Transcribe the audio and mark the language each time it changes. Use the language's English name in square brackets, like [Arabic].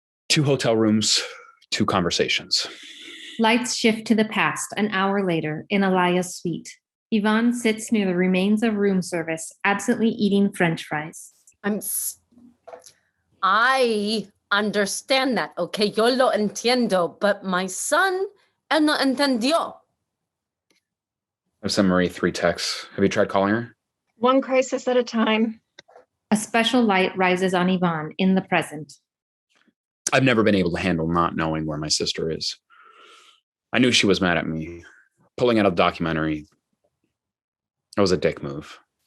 [English] 2 hotel rooms, 2 conversations. Lights shift to the past an hour later in Alaya's suite. Yvonne sits near the remains of room service, absently eating French fries. I understand that, okay? [Spanish] Yo lo entiendo, [English] but my son, [Spanish] él no entendió. [English] I've sent Marie 3 texts. Have you tried calling her? One crisis at a time. A special light rises on Yvonne in the present. I've never been able to handle not knowing where my sister is. I knew she was mad at me. Pulling out of the documentary, it was a dick move.